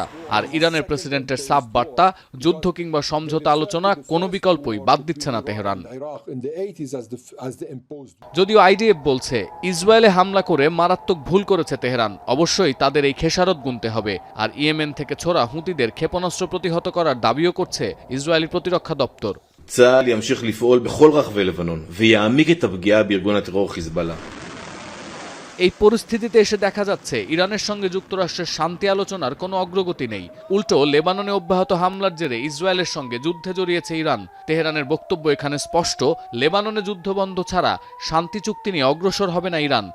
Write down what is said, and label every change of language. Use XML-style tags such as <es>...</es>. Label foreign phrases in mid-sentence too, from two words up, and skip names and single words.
<bn>আর ইরানের প্রেসিডেন্টের সাফ বার্তা, যুদ্ধ কিংবা সমঝোতা আলোচনা কোনো বিকল্পই বাদ দিচ্ছে না তেহরান। যদিও আইডিএফ বলছে ইসরায়েলে হামলা করে মারাত্মক ভুল করেছে তেহরান, অবশ্যই তাদের এই খেসারত গুনতে হবে। আর ইয়েমেন থেকে ছোড়া হুতিদের ক্ষেপণাস্ত্র প্রতিহত করার দাবিও করছে ইসরায়েলি প্রতিরক্ষা দপ্তর।</bn> <he>צה"ל ימשיך לפעול בכל רחבי לבנון ויעמיק את הפגיעה בארגון הטרור חיזבאללה।</he> <bn>এই পরিস্থিতিতে এসে দেখা যাচ্ছে ইরানের সঙ্গে যুক্তরাষ্ট্রের শান্তি আলোচনার কোনো অগ্রগতি নেই। উল্টো লেবাননে অব্যাহত হামলার জেরে ইসরায়েলের সঙ্গে যুদ্ধে জড়িয়েছে ইরান। তেহরানের বক্তব্য এখানে স্পষ্ট, লেবাননে যুদ্ধবন্ধ ছাড়া শান্তি চুক্তি নিয়ে অগ্রসর হবে না ইরান।</bn>